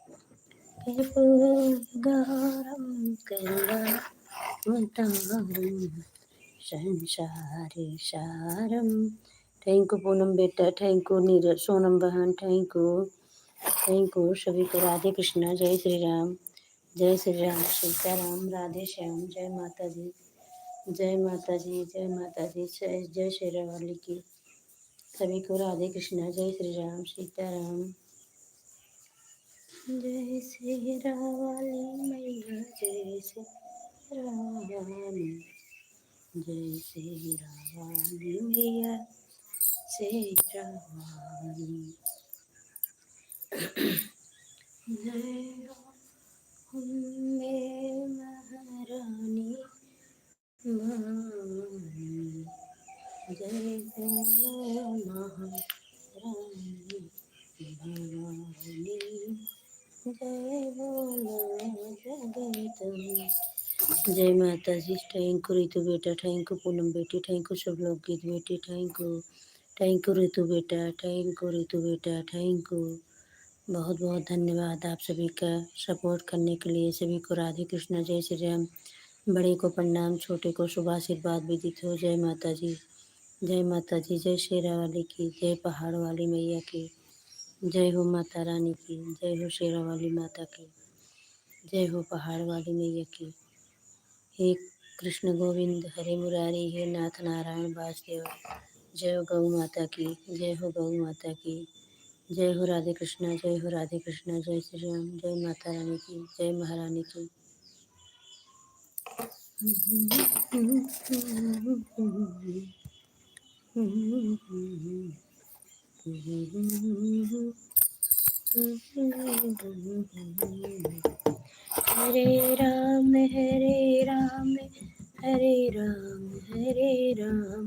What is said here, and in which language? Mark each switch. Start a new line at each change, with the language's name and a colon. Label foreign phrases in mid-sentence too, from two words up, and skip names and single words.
Sanskrit: कर्पूरगारं करुणावतारं संसारे सारं।
English: thank you
Hindi: पूनम बेटा,
English: thank you
Hindi: नीरज सोनम बहन,
English: thank you
Hindi: सभी को राधे कृष्णा, जय श्री राम, जय श्री राम, सीताराम, राधे श्याम। जय माता जी, जय माता जी, जय माता जी, जय जय शेरा वाली की। सभी को राधे कृष्णा। जय श्री राम, सीताराम। जय श्री रावाली मैया, जय श्री रावाली, जय श्री रावाली मैया, श्री रावाली। जय अम्बे महारानी मानी, जय बोलो महारानी भवानी, जय बोलो जगदम्बे। जय माता जी।
English: thank you
Hindi: रितु बेटा,
English: thank you
Hindi: पूनम बेटी,
English: thank you
Hindi: सब लोग गीत बेटी,
English: thank you
Hindi: रितु बेटा,
English: thank you
Hindi: रितु बेटा,
English: thank you.
Hindi: बहुत बहुत धन्यवाद आप सभी का सपोर्ट करने के लिए। सभी को राधे कृष्णा, जय श्री राम। बड़े को प्रणाम, छोटे को शुभ आशीर्वाद विदित हो। जय माता जी, जय माता जी। जय शेरा वाली की, जय पहाड़ वाली मैया की, जय हो माता रानी की, जय हो शेरा वाली माता की, जय हो पहाड़ वाली मैया की।
Sanskrit: हे कृष्ण गोविंद हरे मुरारी, हे नाथ नारायण वासुदेव।
Hindi: जय हो गौ माता की, जय हो गौ माता की, जय हो राधे कृष्णा, जय हो राधे कृष्णा। जय श्री राम, जय माता रानी की, जय महारानी की। हरे राम हरे राम, हरे राम हरे राम,